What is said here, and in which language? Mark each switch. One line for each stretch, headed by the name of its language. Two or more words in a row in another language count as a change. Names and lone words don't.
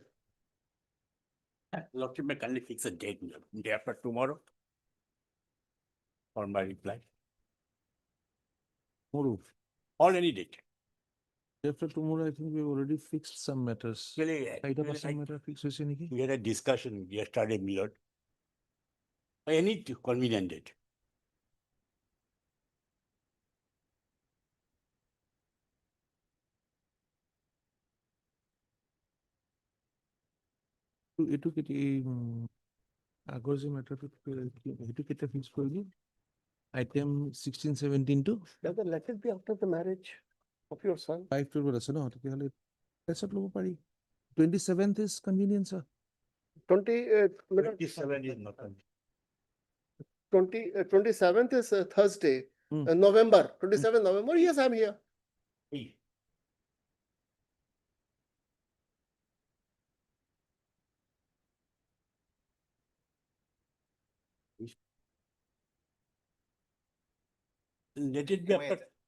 English: Lordship may kindly fix a date, day after tomorrow, for my reply, Tomorrow. or any date. After tomorrow, I think we already fixed some matters. Really, Some matter fixed
Bangla: হয়েছে নাকি?
English: we had a discussion yesterday, my lord. Any convenient date.
Assamese: এইটো আগৰ যে মেটাৰটো সেইটো কেতিয়া ফিক্স কৰিলি আইটেম 16 17 টো
English: Let it be after the marriage of your son.
Assamese: 5 টোৰ আছে ন তেতিয়াহলে পেছত ল'ব পাৰি
English: 27th is convenient sir 27 is not convenient. 27th is Thursday, November, 27th November. Yes, I'm here. Let it be after.